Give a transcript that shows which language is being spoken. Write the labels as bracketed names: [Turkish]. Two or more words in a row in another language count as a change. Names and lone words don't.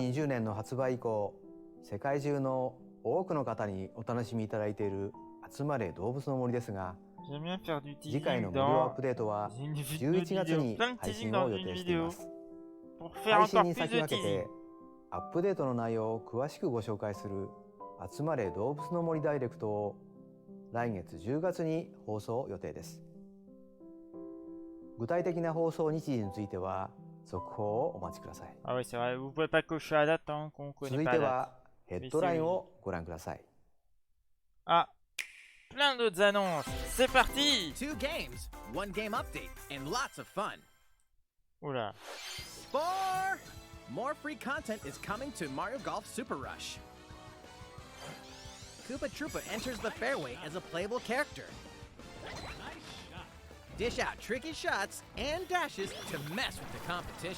[Japanese] 2020 年の発売以降、世界中の多くの方にお楽しみいただいている集まれ動物の森ですが、 [French] J'aime bien faire du [Japanese] 次回 [French] teasing [Japanese] の無料アッ [French] dans [Japanese] プデートは [French] une [Japanese] 11月 [French] vidéo. [Japanese] に [French] Plein de [Japanese] 配 [French] teasing [Japanese] 信 [French] dans [Japanese] を予 [French] une [Japanese] 定してい [French] vidéo [Japanese] ます。 [French] pour faire [Japanese] 配信 [French] encore [Japanese] に [French] plus [Japanese] 先 [French] de [Japanese] 駆け [French] teasing. [Japanese] てアップデートの内容を詳しくご紹介する集まれ動物の森ダイレクトを来月10月に放送予定です。具体的な放送日時については続報をお待ちください。 [French] Ah ouais, c'est vrai, vous pouvez pas cocher la date tant qu'on [Japanese] 続 [French] connaît [Japanese] い [French] pas [Japanese] て [French] la date. [Japanese] はヘッドラインをご覧ください。 [French] Ah, plein d'autres annonces. C'est parti. [English] 2 games, 1 game update, and lots of fun. [French] Oula. [English] 4! More free content is coming to Mario Golf Super Rush. Koopa Troopa enters the fairway as a playable character. Dish out tricky shots and dashes to mess with the competition.